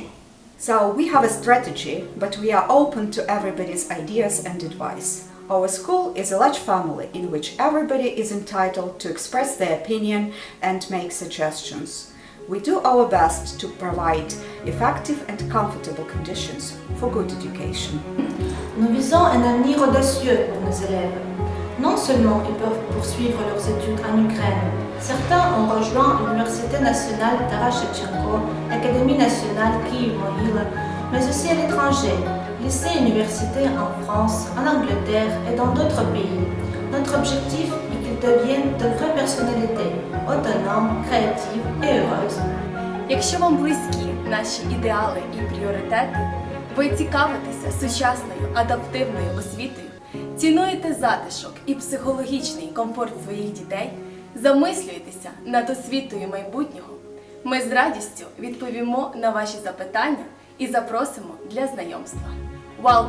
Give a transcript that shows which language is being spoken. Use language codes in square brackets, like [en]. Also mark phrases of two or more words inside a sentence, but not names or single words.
[en] So we have a strategy, but we are open to everybody's ideas and advice. Our school is a large family in which everybody is entitled to express their opinion and make suggestions. We do our best to provide effective and comfortable conditions for good education. [fr] Nous visons un avenir audacieux pour nos élèves. Non seulement ils peuvent poursuivre leurs études en Ukraine, certains ont rejoint l'Université nationale Taras Shevchenko, l'Académie nationale Kyiv-Mohyla, mais aussi à l'étranger, lycées et universités en France, en Angleterre et dans d'autres pays. Notre objectif est qu'ils deviennent de vraies personnalités, autonomes, créatives et heureuses. [uk] Якщо вам близькі наші ідеали і пріоритети, ви цікавитеся сучасною адаптивною освітою, цінуєте затишок і психологічний комфорт своїх дітей, замислюєтеся над освітою майбутнього, ми з радістю відповімо на ваші запитання і запросимо для знайомства.